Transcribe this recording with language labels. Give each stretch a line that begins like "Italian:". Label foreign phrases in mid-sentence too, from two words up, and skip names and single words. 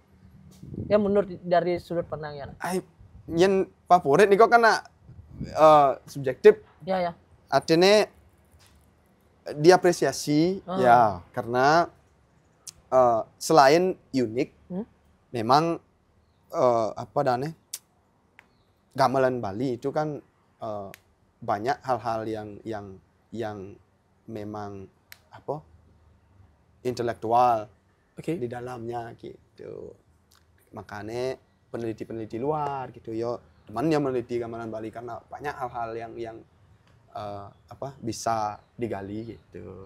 Indonesian: Ya menurut dari sudut pandang Yan. Yang favorit nih kok karena subjektif. Ya. Artinya diapresiasi ya karena selain unik memang apa dane gamelan Bali itu kan banyak hal-hal yang memang apa intelektual di dalamnya gitu. Makanya peneliti-peneliti luar gitu yo teman yang meneliti gamelan Bali karena banyak hal-hal yang bisa digali gitu.